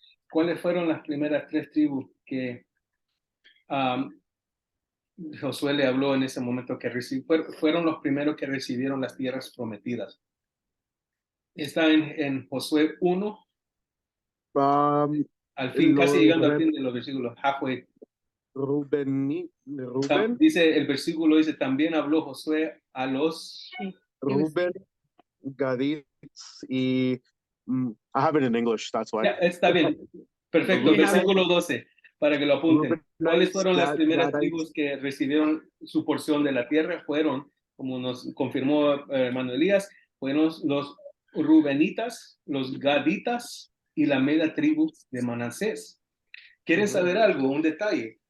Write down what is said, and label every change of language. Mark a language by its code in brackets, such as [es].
[es] ¿Cuáles fueron las primeras 3 tribus que Josué le habló en ese momento que fueron los primeros que recibieron las tierras prometidas? Está en Josué 1, al fin, casi llegando al fin de los versículos, halfway. Reuben, Dice, el versículo dice, también habló Josué a los... [en] Reuben, Gadit, y I have it in English, that's why. [es] Está bien, perfecto, versículo 12, para que lo apunten. ¿Cuáles fueron las primeras tribus que recibieron su porción de la tierra? Fueron, como nos confirmó hermano Elías, fueron los Rubenitas, los Gaditas y la media tribu de Manasés. ¿Quieres saber algo? Un detalle.